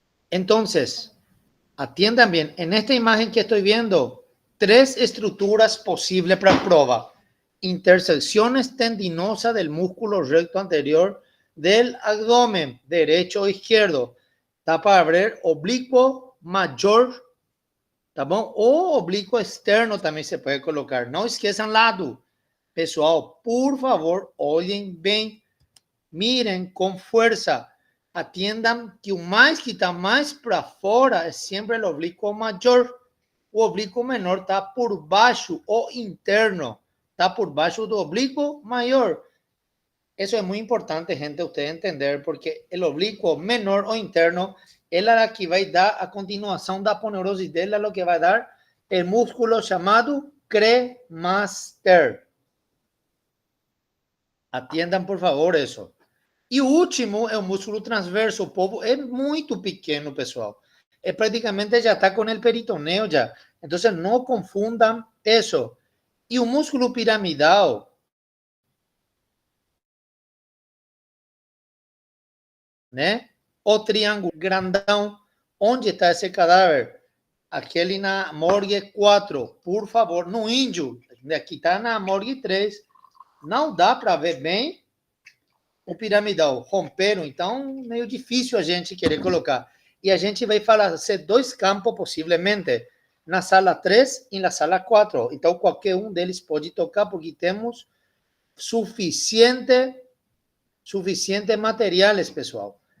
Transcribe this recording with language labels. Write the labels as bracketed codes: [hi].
[es] Entonces, atiendan bien. En esta imagen que estoy viendo, 3 estructuras posibles para prueba. Intersecciones tendinosas del músculo recto anterior del abdomen, derecho o izquierdo. [pt] Está para ver oblicuo mayor, tá bom? O oblicuo externo também se pode colocar. Não esqueçam lado. Pessoal, por favor, olhem bem. [es] Miren [pt] com força. [es] Atiendan [pt] que o mais que está mais para fora é sempre o oblíquo maior. O oblíquo menor está por baixo, o interno. está por baixo do oblíquo maior. [es] Eso es muy importante, gente, ustedes entender, porque el oblicuo menor o interno es la que va a dar a continuación da aponeurosis, lo que va a dar el músculo llamado cremaster. Atiendan, por favor, eso. [pt] E o último é o músculo transverso. O povo é muito pequeno, pessoal. É praticamente já está com o peritoneo já. Então, não confundam isso. E o músculo piramidal, né? O triângulo grandão, onde está esse cadáver? Aquele na morgue 4, por favor, no índio. Aqui está na morgue 3. Não dá para ver bem o piramidal. Romperam, então meio difícil a gente querer colocar. E a gente vai fazer 2 campos, possivelmente, na sala 3 e na sala 4. Então, qualquer um deles pode tocar, porque temos suficiente materiais, pessoal.